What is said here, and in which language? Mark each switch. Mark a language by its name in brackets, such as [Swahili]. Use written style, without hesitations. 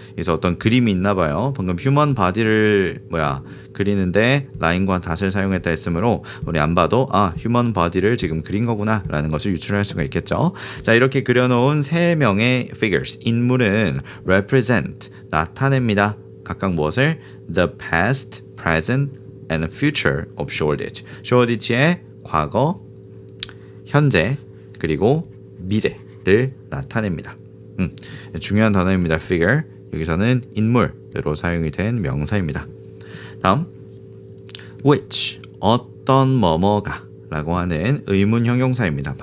[Korean] 그래서 어떤 그림이 있나 봐요. 방금 휴먼 바디를 그리는데 라인과 닷을 사용했다 했으므로 우리 안 봐도 휴먼 바디를 지금 그린 거구나 라는 것을 유출할 수가 있겠죠. 자, 이렇게 그려놓은 세 명의 figures, 인물은 represent, 나타냅니다. 각각 무엇을? [English] The past, present, and future of Shoreditch. [Korean] Shoreditch의 과거, 현재, 그리고 미래를 나타냅니다. 중요한 단어입니다. figure. 여기서는 인물로 사용이 된 명사입니다. 다음, which, 어떤 뭐뭐가 라고 하는 의문 형용사입니다.